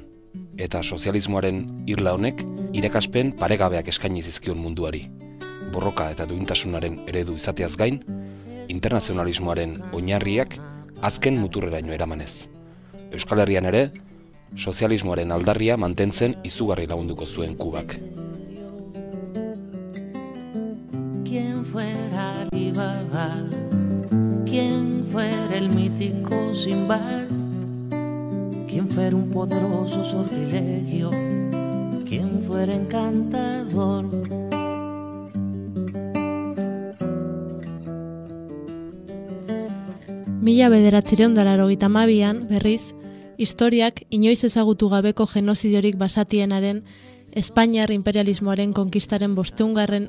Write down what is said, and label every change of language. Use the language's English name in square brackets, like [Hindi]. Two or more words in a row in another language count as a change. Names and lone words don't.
[Basque] Eta sozialismoaren irla honek irakaspen paregabeak eskaini zizkion munduari. Borroka eta duintasunaren eredu izateaz gain, internazionalismoaren oinarriak azken muturreraino eramanez. Euskal Herrian ere, sozialismoaren aldarria mantentzen izugarri lagunduko zuen Kubak. [Spanish] Quien fuera Alibaba, quien fuera el mítico Sinbad, quien fuera un poderoso sortilegio, quien fuera encantador. [Basque] Mila 1982an, berriz, historiak inoiz ezagutu gabeko genozidiorik basatienaren Espainiar imperialismoaren konkistaren 500.